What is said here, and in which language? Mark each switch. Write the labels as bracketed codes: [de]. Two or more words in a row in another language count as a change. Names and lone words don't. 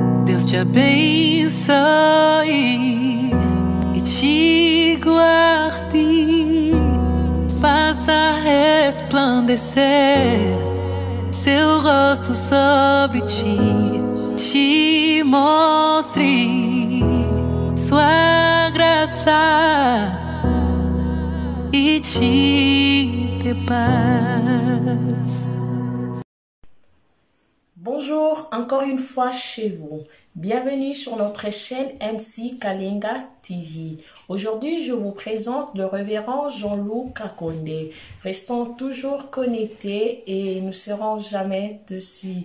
[pt] Deus te abençoe e te guarde, faça resplandecer seu rosto sobre ti, te mostre sua graça e te dê paz. [fr] Bonjour, encore une fois chez vous. Bienvenue sur notre chaîne MC Kalenga TV. Aujourd'hui, je vous présente le révérend Jean-Loup Kakonde. Restons toujours connectés et ne serons jamais dessus.